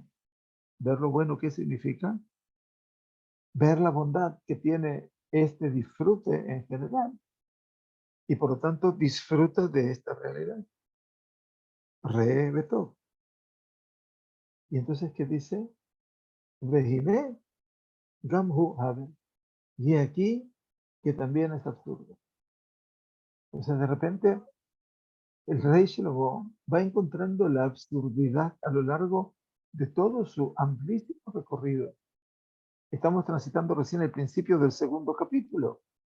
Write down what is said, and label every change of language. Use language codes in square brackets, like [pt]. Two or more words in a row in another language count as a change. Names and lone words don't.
[es] Ver lo bueno, ¿qué significa? Ver la bondad que tiene este disfrute en general. Y por lo tanto, disfruta de esta realidad. [he] ראה בטוב. [es] Y entonces, ¿qué dice? [he] והנה גם הוא הבל. [es] Y aquí, que también es absurdo. O sea, de repente, el rey Shlomo va encontrando la absurdidad a lo largo de todo su amplísimo recorrido. Estamos transitando recién el principio del segundo capítulo.